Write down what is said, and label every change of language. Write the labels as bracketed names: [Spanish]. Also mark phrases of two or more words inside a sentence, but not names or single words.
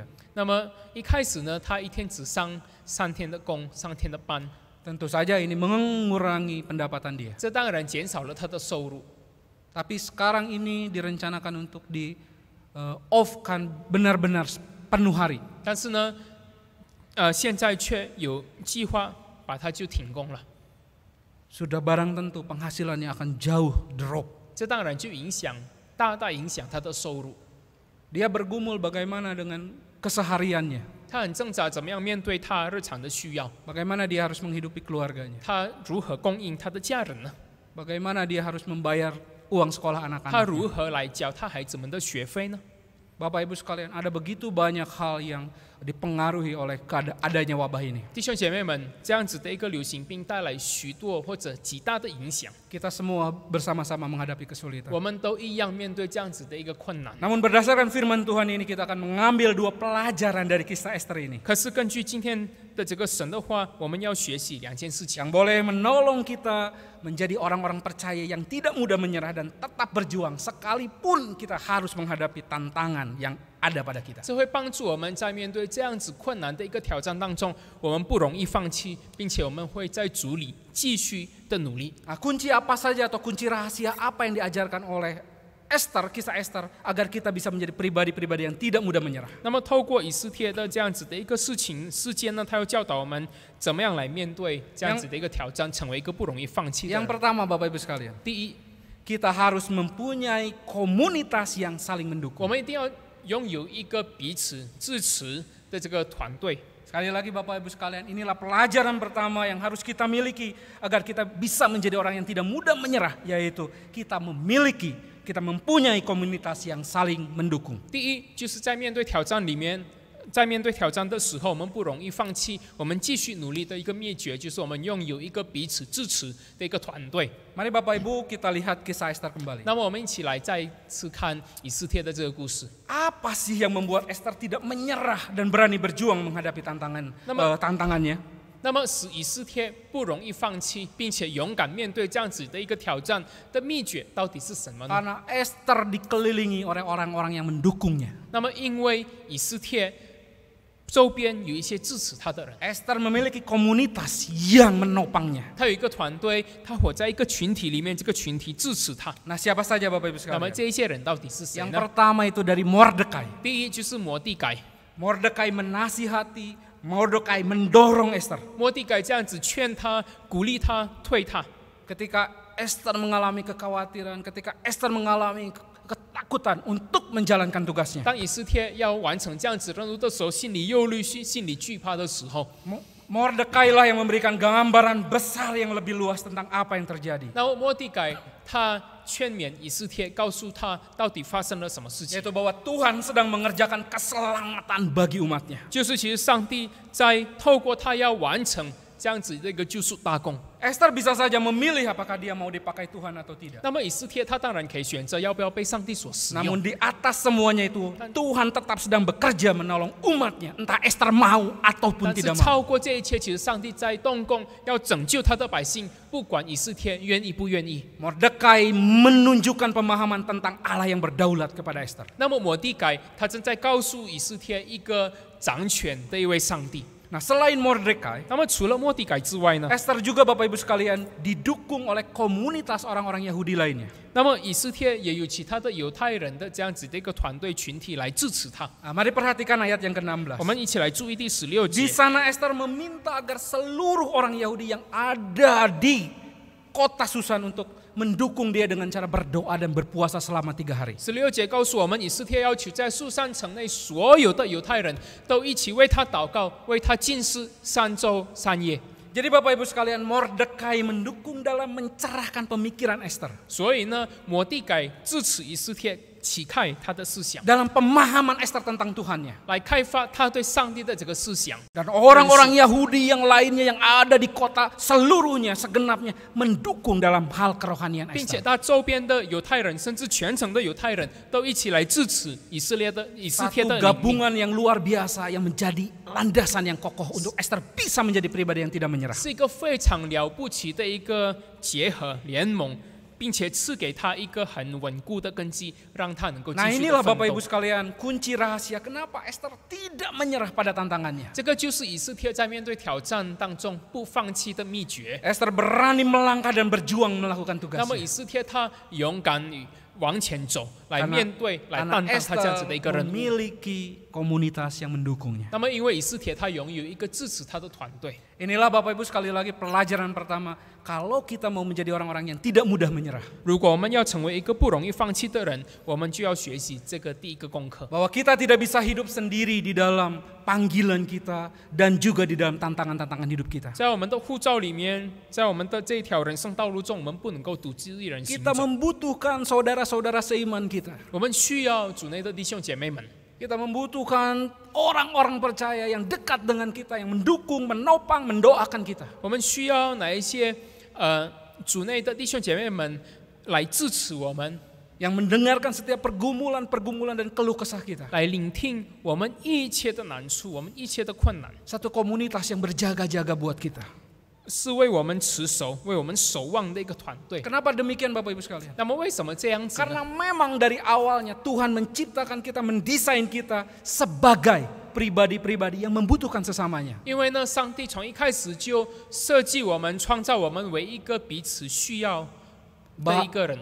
[Chinese] 那么一开始呢，他一天只上3天的工，3天的班， [Indonesian] Tentu saja ini mengurangi pendapatan dia. [Chinese] 这当然减少了他的收入。 [Indonesian] Tapi sekarang ini direncanakan untuk di off-kan benar-benar penuh hari. [Chinese] 但是呢，现在却有计划把它就停工了。 [Indonesian] Sudah barang tentu penghasilannya akan jauh drop. [Chinese] 这当然就大大影响他的收入。 [Indonesian] Dia bergumul bagaimana dengan kesehariannya. [Chinese] 他很挣扎，怎么样面对他日常的需要？ [Indonesian] Bagaimana dia harus menghidupi keluarganya. [Chinese] 他如何供应他的家人呢？ [Indonesian] Bagaimana dia harus membayar uang sekolah [Chinese] 他 [Indonesian] anak-anak. [Chinese] 如何来交他孩子们的学费呢？ [Indonesian] Bapak Ibu sekalian, ada begitu banyak hal yang dipengaruhi oleh adanya wabah ini. [Chinese] 弟兄姐妹们，这样子的一个流行病带来许多或者极大的影响， [Indonesian] Kita semua bersama-sama menghadapi kesulitan. [Chinese] 我们都一样面对这样子的一个困难。 [Indonesian] Namun berdasarkan firman Tuhan ini kita akan mengambil 2 pelajaran dari kisah Esther ini [Chinese] 可是根据今天的这个神的话，我们要学习2件事情， [Indonesian] yang boleh menolong kita menjadi orang-orang percaya yang tidak mudah menyerah dan tetap berjuang sekalipun kita harus menghadapi tantangan yang ada pada kita. [Chinese] 这会帮助我们在面对这样子困难的一个挑战当中，我们不容易放弃，并且我们会在主里继续的努力。 [Indonesian] Nah, kunci apa saja atau kunci rahasia apa yang diajarkan oleh Esther, kisah Esther, agar kita bisa menjadi pribadi-pribadi yang tidak mudah menyerah. [Chinese] 那么透过以斯帖的这样子的一个事件呢，他又教导我们怎么样来面对这样子的一个挑战，成为一个不容易放弃的 [Indonesian] Yang [Chinese] 人。 [Indonesian] pertama Bapak Ibu sekalian, [Chinese] 第一， [Indonesian] kita harus mempunyai komunitas yang saling [Chinese] 我 [Indonesian] mendukung. [Chinese] 们一定要拥有一个彼此支持的这个团队。 [Indonesian] Sekali lagi Bapak Ibu sekalian, inilah pelajaran pertama yang harus kita miliki agar kita bisa menjadi orang yang tidak mudah menyerah, yaitu kita mempunyai komunitas yang saling mendukung. [Chinese] 第一，就是在面对挑战里面，在面对挑战的时候，我们不容易放弃，我们继续努力的一个秘诀，就是我们拥有一个彼此支持的一个团队。 [Indonesian] Mari Bapak Ibu kita lihat kisah Esther kembali. [Chinese] 那么我们一起来再次看以斯帖的这个故事。 [Indonesian] Apa sih yang membuat Esther tidak menyerah dan berani berjuang menghadapi tantangannya? [Chinese] 那么使以斯帖不容易放弃，并且勇敢面对这样子的一个挑战的秘诀到底是什么呢？ [Indonesian] Karena Esther dikelilingi oleh orang-orang yang mendukungnya. [Chinese] 那么因为以斯帖周边有一些支持他的人， [Indonesian] Esther memiliki komunitas yang menopangnya. [Chinese] 他有一个团队，他活在一个群体里面，这个群体支持他。 [Indonesian] Nah, siapa saja Bapak Ibu [Chinese] 那么 [Indonesian] sekalian? [Chinese] 这一些人到底是谁 [Indonesian] Yang [Chinese] 呢？ [Indonesian] pertama itu dari Mordekai. [Chinese] 第一就是摩地改， [Indonesian] Mordekai menasihati, Mordekai mendorong Ester. [Chinese] 摩地改这样子劝他、鼓励他、推他。 [Indonesian] Ketika Ester mengalami kekhawatiran, ketika Ester mengalami ketakutan untuk menjalankan tugasnya. [Chinese] 当以斯帖要完成这样子任务的时候，心里忧虑、心里惧怕的时候， [Indonesian] Mordekai lah yang memberikan gambaran besar yang lebih luas tentang apa yang terjadi. [Chinese] 然后摩地改他劝勉以斯帖，告诉他到底发生了什么事情， [Indonesian] Yaitu bahwa Tuhan sedang mengerjakan keselamatan bagi umatnya. [Chinese] 就是其实上帝在透过他要完成这样子的一个救赎大功。 [Indonesian] Ester bisa saja memilih apakah dia mau dipakai Tuhan atau tidak. [Chinese] 那么以斯帖他当然可以选择要不要被上帝所使用， [Indonesian] Namun di atas semuanya itu Tuhan tetap sedang bekerja menolong umatnya. Entah Ester mau ataupun [Chinese] 但是 [Indonesian] tidak mau. [Chinese] 超过这一切，其实上帝在动工，要拯救他的百姓，不管以斯帖愿意不愿意。 [Indonesian] Mordekai menunjukkan pemahaman tentang Allah yang berdaulat kepada Ester. [Chinese] 那么摩地改他正在告诉以斯帖一个掌权的一位上帝。 [Indonesian] Nah, selain Mordekai, [Chinese] 那么除了摩地改之外呢？ [Indonesian] Ester juga Bapak Ibu sekalian didukung oleh komunitas orang-orang Yahudi lainnya. [Chinese] 那么以斯帖也有其他的犹太人的这样子的一个团队群体来支持他。 [Indonesian] Nah, mari perhatikan ayat yang ke-16. [Chinese] 我们一起来注意第16 [Indonesian] Di [Chinese] 节。 [Indonesian] sana Ester meminta agar seluruh orang Yahudi yang ada di kota Susan untuk mendukung dia dengan cara berdoa dan berpuasa selama 3 hari. [Chinese] 16 节告诉我们，以斯帖要求在书珊城内所有的犹太人都一起为他祷告，为他禁食3周3夜。 [Indonesian] Jadi Bapak Ibu sekalian, Mordekai mendukung dalam mencerahkan pemikiran Ester. [Chinese] 所以呢，摩地改支持以斯帖启开他的思想， [Indonesian] Dalam pemahaman Ester tentang Tuhannya. [Chinese] 来开发他对上帝的这个思想。 [Indonesian] Dan orang-orang Yahudi yang lainnya yang ada di kota seluruhnya, segenapnya mendukung dalam hal kerohanian [Chinese] 并且 [Indonesian] Ester. [Chinese] 他周边的犹太人，甚至全城的犹太人都一起来支持以斯帖的 [Indonesian] Satu [Chinese] 领域， [Indonesian] gabungan yang luar biasa yang menjadi landasan yang kokoh untuk Ester bisa menjadi pribadi yang tidak menyerah. [Chinese] 是一个非常了不起的一个结合联盟，并且赐给他一个很稳固的根基，让他能够继 [Indonesian] Nah [Chinese] 续 [Indonesian] inilah [Chinese] 的奋 [Indonesian] Bapak [Chinese] 斗 [Indonesian] Ibu。sekalian kunci rahasia kenapa Ester tidak menyerah pada tantangannya. [Chinese] 这个就是以斯帖在面对挑战当中不放弃的秘诀。 [Indonesian] Ester berani melangkah dan berjuang melakukan [Chinese] 那么 [Indonesian] tugasnya. [Chinese] 以斯帖他勇敢于往前走，来 [Indonesian] Karena- [Chinese] 面对，来 [Indonesian] Karena [Chinese] 担当他这样子 [Indonesian] Ester [Chinese] 的一个任务。 [Indonesian] memiliki komunitas yang mendukungnya. [Chinese] 那么因为以斯帖他拥有一个支持他的团队， [Indonesian] Inilah Bapak Ibu sekali lagi pelajaran pertama. Kalau kita mau menjadi orang-orang yang tidak mudah menyerah. [Chinese] 如果我们要成为一个不容易放弃的人，我们就要学习这个第一个功课。 [Indonesian] Bahwa kita tidak bisa hidup sendiri di dalam panggilan kita dan juga di dalam tantangan-tantangan hidup kita. [Chinese] 在我们的护照里面，在我们的这一条人生道路中，我们不能够独自一人行 [Indonesian] Kita [Chinese] 走。 [Indonesian] membutuhkan saudara-saudara seiman kita. [Chinese] 我们需要主内的弟兄姐妹们， [Indonesian] Kita membutuhkan orang-orang percaya yang dekat dengan kita, yang mendukung, menopang, mendoakan kita. [Chinese] 我们需要哪一些主内的弟兄姐妹们来支持我们， [Indonesian] Yang mendengarkan setiap pergumulan-pergumulan dan keluh kesah kita. [Chinese] 来聆听我们一切的难处，我们一切的困难， [Indonesian] Satu komunitas yang berjaga-jaga buat kita. [Chinese] 是为我们持守、为我们守望的一个团队。 [Indonesian] Kenapa demikian Bapak Ibu sekalian? [Chinese] 那么为什么这样子 [Indonesian] Karena [Chinese] 呢？ [Indonesian] memang dari awalnya Tuhan menciptakan kita, mendesain kita sebagai pribadi-pribadi yang membutuhkan sesamanya. [Chinese] 因为呢，上帝从一开始就设计我们、创造我们为一个彼此需要的一个人，